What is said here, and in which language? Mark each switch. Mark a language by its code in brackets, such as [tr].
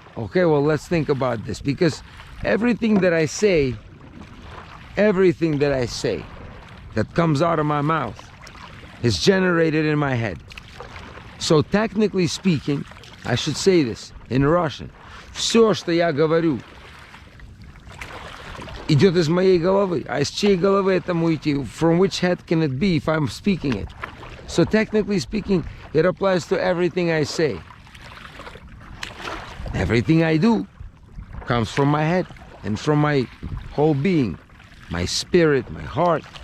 [en] Okay, well, let's think about this, because everything that I say that comes out of my mouth is generated in my head. So technically speaking, I should say this in Russian. [ru] Все, что я говорю, идет из моей головы. А из чьей головы этому идти? [en] From which head can it be if I'm speaking it? So technically speaking, it applies to everything I say. Everything I do comes from my head and from my whole being, my spirit, my heart.